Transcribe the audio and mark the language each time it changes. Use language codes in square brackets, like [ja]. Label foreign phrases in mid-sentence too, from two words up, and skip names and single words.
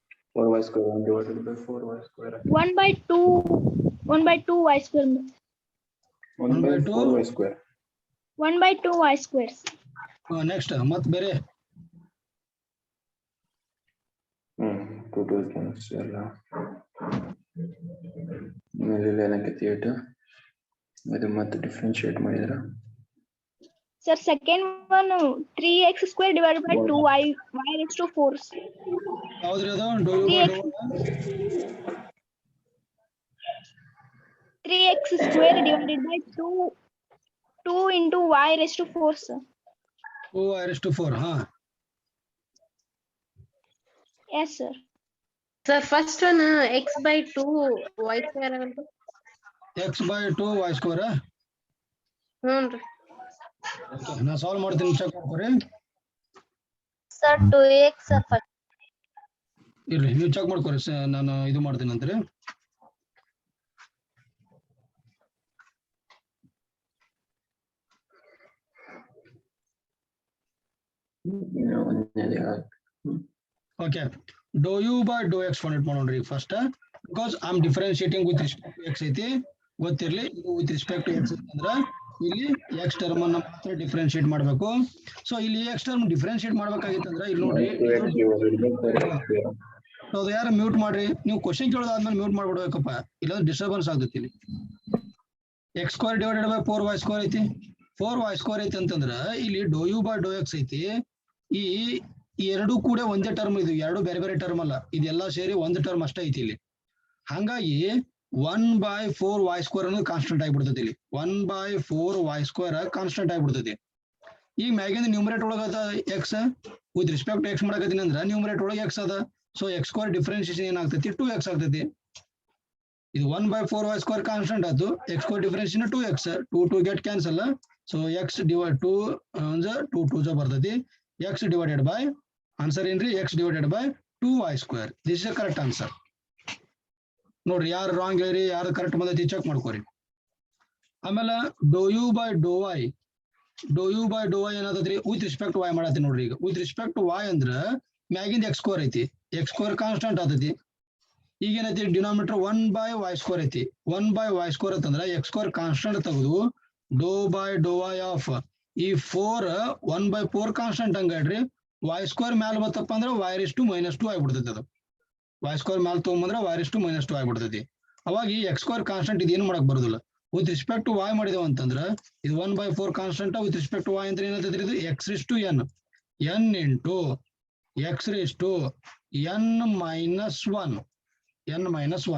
[en] 4y square 1 divided by 4y square. 1 by 2 y square. 1 by 4y square. 1 by 2 y square. [kn] ನೆಕ್ಸ್ಟ್ ಮತ್ ಬೇರೆ 2 2 cancel ಎಲ್ಲ ಮೇಲೆ ಏನಕ್ಕೆ ಥಿಯೇಟರ್ ಇದು ಮತ್ತೆ ಡಿಫರೆನ್ಶಿಯೇಟ್ ಮಾಡಿದ್ರ [en] Sir, second one 3x square divided by 2y raised to 4. [kn] ಯಾವ್ದ್ರಿ ಅದು [en] do u by 3x square divided by 2 into y raised to 4, sir. [kn] 2y⁴ ಹಾ [en] Yes, sir. Sir, first one x by 2 y square agante. x/2y². [kn] ಹ್ಞೂನ್ರಿ. ನಾ ಸಾಲ್ವ್ ಮಾಡ್ತೀನಿ, ಚೆಕ್ ಮಾಡ್ಕೊರಿ. [en] Sir, 2x first. [kn] ಇರ್ಲಿ, ನೀವು ಚೆಕ್ ಮಾಡ್ಕೊರಿ, ನಾನು ಇದು ಮಾಡ್ತೀನಿ ಅಂತ್ರಿ. [en] Okay, dou u by dou x find it ಮಾಡೋಣ್ರಿ first, because I am differentiating with respect to x [kn] ಐತಿ, ಗೊತ್ತಿರ್ಲಿ. ಇದು [en] with respect to x [kn] ಅಂದ್ರ ಇಲ್ಲಿ x ಟರ್ಮ್ ಅನ್ನ ಮಾತ್ರ ಡಿಫರೆನ್ಶಿಯೇಟ್ ಮಾಡಬೇಕು. ಸೊ ಇಲ್ಲಿ x ಟರ್ಮ್ ಡಿಫರೆನ್ಶಿಯೇಟ್ ಮಾಡ್ಬೇಕಾಗಿತ್ತಂದ್ರ ಇಲ್ಲಿ ನೋಡ್ರಿ, ಅದು ಯಾರು ಮ್ಯೂಟ್ ಮಾಡ್ರಿ, ನೀವು ಕ್ವಶನ್ ಕೇಳೋದಾದ್ಮೇಲೆ ಮ್ಯೂಟ್ ಮಾಡ್ಬಿಡ್ಬೇಕಪ್ಪ, ಇಲ್ಲಾಂದ್ರೆ ಡಿಸ್ಟರ್ಬೆನ್ಸ್ ಆಗ್ತೈತಿ. ಇಲ್ಲಿ x² [en] divided by [kn] 4y² ಐತಿ, 4y² ಐತಿ ಅಂತಂದ್ರ ಇಲ್ಲಿ [en] dou u by dou x [kn] ಐತಿ. ಈ ಎರಡು ಕೂಡ ಒಂದೇ ಟರ್ಮ್, ಇದು ಎರಡು ಬೇರೆ ಬೇರೆ ಟರ್ಮ್ ಅಲ್ಲ, ಇದೆಲ್ಲ ಸೇರಿ ಒಂದು ಟರ್ಮ್ ಅಷ್ಟೇ ಐತಿ ಇಲ್ಲಿ. ಹಾಗಾಗಿ 1/4y² ಅನ್ನೋದು ಕಾನ್ಸ್ಟೆಂಟ್ ಆಗಿಬಿಡ್ತೈತಿ. ಇಲ್ಲಿ 1/4y² ಕಾನ್ಸ್ಟೆಂಟ್ ಆಗಿಬಿಡ್ತೈತಿ. ಈಗ ಮ್ಯಾಗಿಂದ ನ್ಯೂಮರೇಟರ್ ಒಳಗ ಅದ ಎಕ್ಸ್, [en] with respect x [kn] ಮಾಡಕತ್ತೀನಿ ಅಂದ್ರ ನ್ಯೂಮರೇಟರ್ ಒಳಗೆ ಎಕ್ಸ್ ಅದ. ಸೊ x² ಡಿಫರೆನ್ಸಿಯೇಷನ್ ಏನಾಗ್ತೈತಿ, 2x ಆಗ್ತೈತಿ. ಇದು 1/4y² ಕಾನ್ಸ್ಟೆಂಟ್ ಆಯ್ತು, x² ಡಿಫರೆನ್ಸಿಯೇಷನ್ 2x, 2 2 [en] get cancel. [kn] ಸೊ x ಡಿವೈಡ್ 2 2 2 ಬರ್ತೈತಿ. [en] x divided by, ಆನ್ಸರ್ ಏನ್ರಿ, x divided by 2y². this is a correct answer. [kn] ನೋಡ್ರಿ, ಯಾರು ರಾಂಗ್ ಹೇಳ್ರಿ, ಯಾರು ಕರೆಕ್ಟ್ ಬಂದೈತಿ ಚೆಕ್ ಮಾಡ್ಕೋರಿ. ಆಮೇಲೆ [en] dou u by dou y [kn] ಏನಾದತ್ರಿ, [en] with respect y [kn] ಮಾಡತ್ತಿ. ನೋಡ್ರಿ, ಈಗ [en] with respect y [kn] ಅಂದ್ರ ಮ್ಯಾಗಿಂದ x² ಐತಿ, x² ಕಾನ್ಸ್ಟೆಂಟ್ ಆತೈತಿ. ಈಗ ಏನೈತಿ, ಡಿನಾಮಿನೇಟರ್ 1/y² ಐತಿ. 1/y² ಅಂತಂದ್ರ x² ಕಾನ್ಸ್ಟೆಂಟ್ ತೆಗೆದು [en] dou by dou y [kn] ಆಫ್ ಈ 4 1/4 ಕಾನ್ಸ್ಟೆಂಟ್ ಹಂಗಾಡ್ರಿ, y² ಮ್ಯಾಲ ಬತ್ತಪ್ಪ ಅಂದ್ರ y⁻² ಆಗ್ಬಿಡ್ತೈತಿ. ಅದು y² ಮ್ಯಾಲ ತಗೊಂಬಂದ್ರ y⁻² ಆಗ್ಬಿಡ್ತೈತಿ. ಅವಾಗ ಈ x² ಕಾನ್ಸ್ಟೆಂಟ್ ಇದೇನು ಮಾಡಕ್ ಬರೋದಿಲ್ಲ. [en] with respect to y [kn] ಮಾಡಿದೇವ ಅಂತಂದ್ರ ಇದು 1/4 ಕಾನ್ಸ್ಟೆಂಟ್, [en] with respect to y [kn] ಅಂತ ಏನಂತೈತ್ರಿ, ಇದು x⁻n ಇಂಟು x⁻n−1.